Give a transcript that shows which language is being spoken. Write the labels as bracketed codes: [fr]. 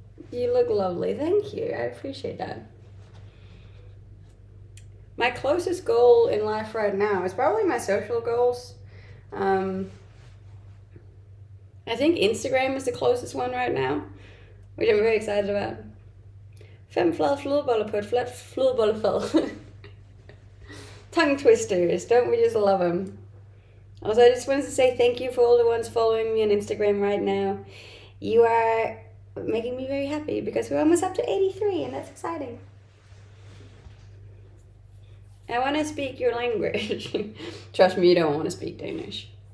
[en] You look lovely, thank you, I appreciate that. My closest goal in life right now is probably my social goals. I think Instagram is the closest one right now, which I'm very excited about. [da] 5 flade flødeboller på et fladt flødebollefad. [en] Tongue twisters, don't we just love them? Also, I just wanted to say thank you for all the ones following me on Instagram right now. You are making me very happy because we're almost up to 83 and that's exciting. I want to speak your language. Trust me, you don't want to speak Danish.